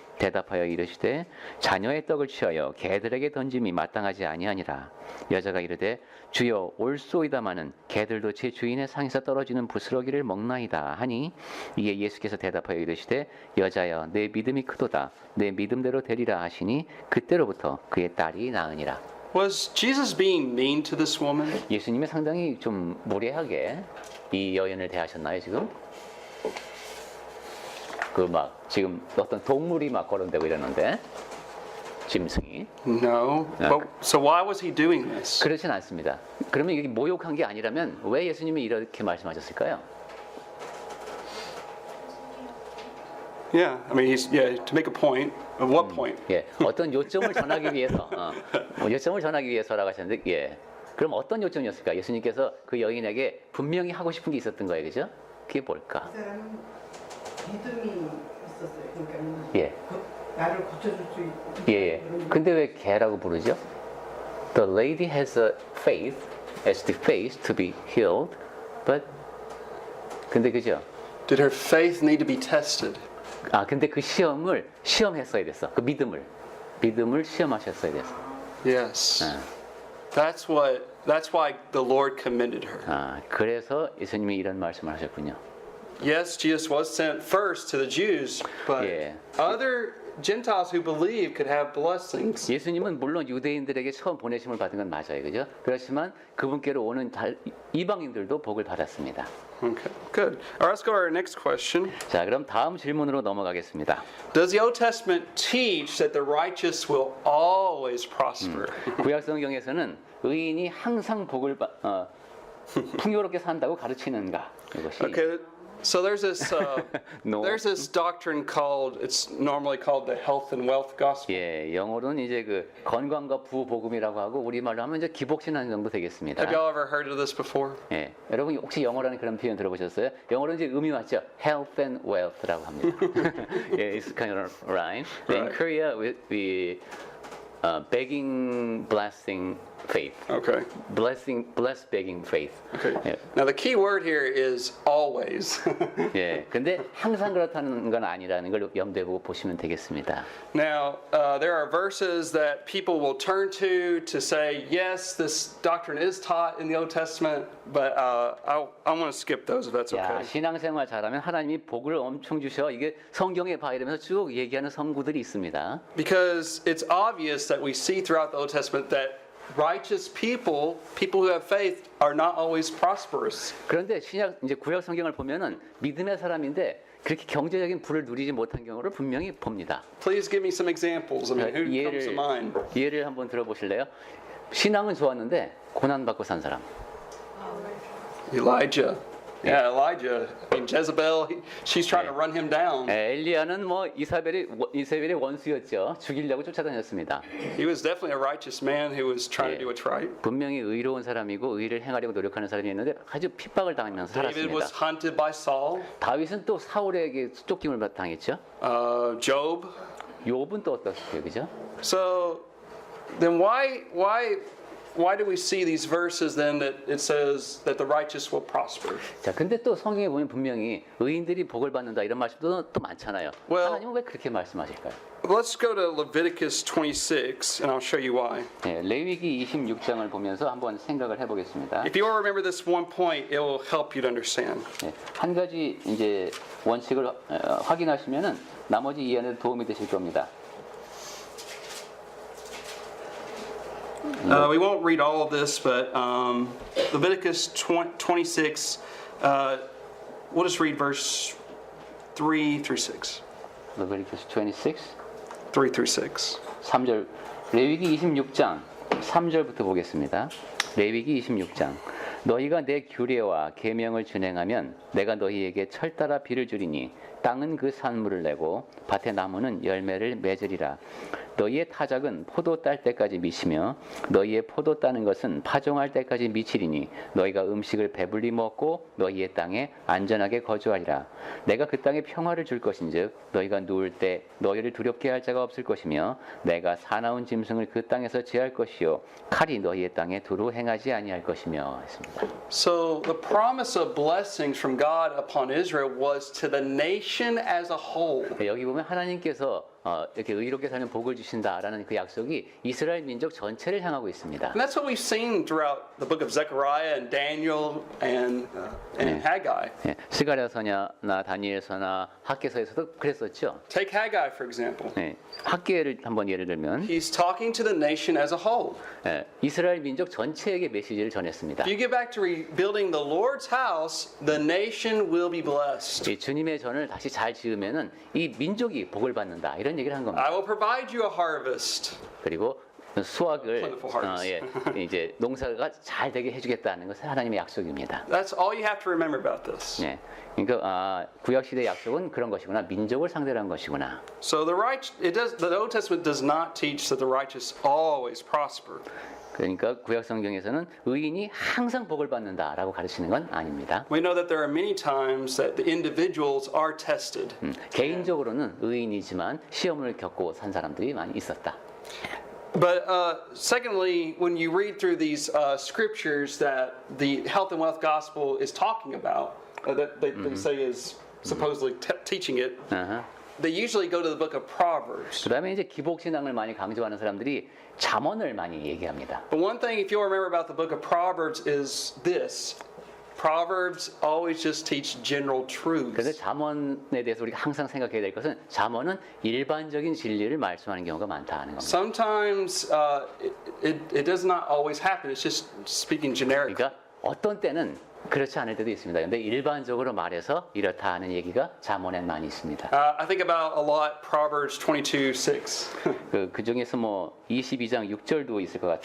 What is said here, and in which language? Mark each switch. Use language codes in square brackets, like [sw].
[ko] 대답하여 이르시되 자녀의 떡을 취하여 개들에게 던짐이 마땅하지 아니하니라. 여자가 이르되 주여 올소이다마는 개들도 제 주인의 상에서 떨어지는 부스러기를 먹나이다 하니 이에 예수께서 대답하여 이르시되 여자여 내 믿음이 크도다 내 믿음대로 되리라 하시니 그때로부터 그의 딸이 나으니라. [en] Was Jesus being mean to this woman? [ko] 예수님이 상당히 좀 무례하게 이 여인을 대하셨나요 지금? 지금 어떤 동물이 막 거론되고 이러는데 짐승이 [en] No. But, so why was he doing this? [ko] 그렇진 않습니다. 그러면 이게 모욕한 게 아니라면 왜 예수님이 이렇게 말씀하셨을까요? [en] Yeah, I mean, to make a point. Of what point? [ko] 예, 어떤 요점을 전하기 위해서 요점을 전하기 위해서라고 하셨는데 예, 그럼 어떤 요점이었을까? 예수님께서 그 여인에게 분명히 하고 싶은 게 있었던 거예요, 그죠? 그게 뭘까? 이 사람은 믿음이 있었어요. 그러니까 예, 나를 고쳐줄 수 있고. 예. 근데 왜 개라고 부르죠? [en] The lady has a faith as the faith to be healed, but [ko] 근데 그죠? [en] Did her faith need to be tested? [ko] 아 근데 그 시험을 시험했어야 됐어. 그 믿음을 시험하셨어야 됐어. [en] Yes. 아. That's why the Lord commended her. [ko] 아 그래서 예수님이 이런 말씀을 하셨군요. [en] Yes, Jesus was sent first to the Jews, but Yeah. other Gentiles who believe could have blessings. [ko] 예수님은 물론 유대인들에게 처음 보내심을 받은 건 맞아요, 그죠? 그렇지만 그분께로 오는 이방인들도 복을 받았습니다. [en] Okay, good. All right, let's go to our next question. [ko] 자, 그럼 다음 질문으로 넘어가겠습니다. [en] Does the Old Testament teach that the righteous will always prosper? [ko] 구약 성경에서는 의인이 항상 풍요롭게 산다고 가르치는가? 이것이 [en] Okay, so there's this No. there's this doctrine called it's normally called the health and wealth gospel. [ko] 예, 영어로는 이제 그 건강과 부복음이라고 하고 우리말로 하면 이제 기복신앙 정도 되겠습니다. [en] Have y'all ever heard of this before? [ko] 예, 여러분 혹시 영어라는 그런 표현 들어보셨어요? 영어로 이제 의미 맞죠? Health and wealth라고 합니다. [en] 예, it's kind of rhyme. In Right. Korea, we begging, blessing, faith. Okay. Bless, begging, faith. Okay. [ko] 예, [en] Now the key word here is always. [ko] 예, 근데 항상 그렇다는 건 아니라는 걸 염두에 보고 보시면 되겠습니다. [en] Now, there are verses that people will turn to say, yes, this doctrine is taught in the Old Testament, but I want to skip those if that's [ko] 야, [en] okay. [ko] 신앙생활 잘하면 하나님이 복을 엄청 주셔. 이게 성경에 봐 이러면서 쭉 얘기하는 성구들이 있습니다. [en] Because it's obvious that we see throughout the Old Testament that righteous people who have faith, are not always prosperous. [ko] 그런데 이제 구약 성경을 보면은 믿음의 사람인데 그렇게 경제적인 부를 누리지 못한 경우를 분명히 봅니다. [en] Please give me some examples. I mean, who comes to mind? [ko] 예를 한번 들어보실래요? 신앙은 좋았는데 고난 받고 산 사람. [en] Elijah. Yeah, Elijah. I mean, Jezebel, she's trying to run him down. [ko] 엘리야는 뭐 이세벨의 원수였죠. 죽이려고 쫓아다녔습니다. [en] He was definitely a righteous man who was trying to do what's right. [ko] 분명히 의로운 사람이고 의를 행하려고 노력하는 사람이었는데 아주 핍박을 당하면서 [en] David was [ko] 살았습니다. [en] hunted by Saul. [ko] 다윗은 또 사울에게 쫓김을 당했죠. [en] Job. [ko] 욥은 또 어떻게 그죠? [en] So then why do we see these verses then that it says that the righteous will prosper? [ko] 자, 근데 또 성경에 보면 분명히 의인들이 복을 받는다 이런 말씀도 또 많잖아요. [en] Well- [ko] 하나님은 왜 그렇게 말씀하실까요? [en] Let's go to Leviticus 26 and I'll show you why. [ko] 네, 레위기 26장을 보면서 한번 생각을 해보겠습니다. [en] If you will remember this one point, it will help you to understand. [ko] 네, 한 가지 이제 원칙을 확인하시면은 나머지 이해는 도움이 되실 겁니다. [en] We won't read all of this, but Leviticus 26, we'll just read verse 3 through 6. [ko] 레위기스 26, [en] 3 through 6. [ko] 3절. 레위기 26장 3절부터 보겠습니다. 레위기 26장. 너희가 내 규례와 계명을 준행하면 내가 너희에게 철따라 비를 주리니 땅은 그 산물을 내고 밭의 나무는 열매를 맺으리라. 너희의 타작은 포도 딸 때까지 미치며 너희의 포도 따는 것은 파종할 때까지 미치리니 너희가 음식을 배불리 먹고 너희의 땅에 안전하게 거주하리라. 내가 그 땅에 평화를 줄 것인즉 너희가 누울 때 너희를 두렵게 할 자가 없을 것이며 내가 사나운 짐승을 그 땅에서 제할 것이요 칼이 너희의 땅에 두루 행하지 아니할 것이며 했습니다. [en] So the promise of blessings from God upon Israel was to the nation as a whole. [ko] 여기 보면 하나님께서 이렇게 의롭게 살면 복을 주신다라는 그 약속이 이스라엘 민족 전체를 향하고 있습니다. [en] And that's what we've seen throughout the book of Zechariah and Daniel and Haggai. [ko] 예, 스가랴서나 다니엘서나 학개서에서도 그랬었죠. [en] Take Haggai, for example. [ko] 예, 학개를 한번 예를 들면 [en] He's talking to the nation as a whole. [ko] 예, 이스라엘 민족 전체에게 메시지를 전했습니다. [en] If you get back to rebuilding the Lord's house, the nation will be blessed. [ko] 이 주님의 전을 다시 잘 지으면은 이 민족이 복을 받는다 이런 얘기를 한 겁니다. [en] I will provide you a harvest. [ko] 그리고 수확을 [en] Plentiful harvest. [ko] 이제 농사가 잘 되게 해주겠다는 것은 하나님의 약속입니다. [en] That's all you have to remember about this. [ko] 네, 그러니까 구약 시대 약속은 그런 것이구나, 민족을 상대로 한 것이구나. [en] So the Old Testament does not teach that the righteous always prosper. [ko] 그러니까 구약 성경에서는 의인이 항상 복을 받는다라고 가르치는 건 아닙니다. [en] We know that there are many times that the individuals are tested. [ko] 개인적으로는 의인이지만 시험을 겪고 산 사람들이 많이 있었다. [en] But secondly, when you read through these scriptures that the health and wealth gospel is talking about, that they say is supposedly teaching it, 아하. they usually go to the book of Proverbs. [ko] 그다음에 이제 기복 신앙을 많이 강조하는 사람들이 잠언을 많이 얘기합니다. [en] But one thing, if you'll remember about the book of Proverbs, is this. Proverbs always just teach general [ko] 그래서 [en] truths. [ko] 잠언에 대해서 우리가 항상 생각해야 될 것은 잠언은 일반적인 진리를 말씀하는 경우가 많다는 겁니다. [en] Sometimes it does not always happen. It's just speaking generically. [ko] 그러니까 어떤 때는 그렇지 않을 때도 있습니다. 그런데 일반적으로 말해서 이렇다 하는 얘기가 잠언에 많이 있습니다. [en] I think about a lot Proverbs 22:6. [ko] 그 중에서 뭐 22장 6절도 있을 것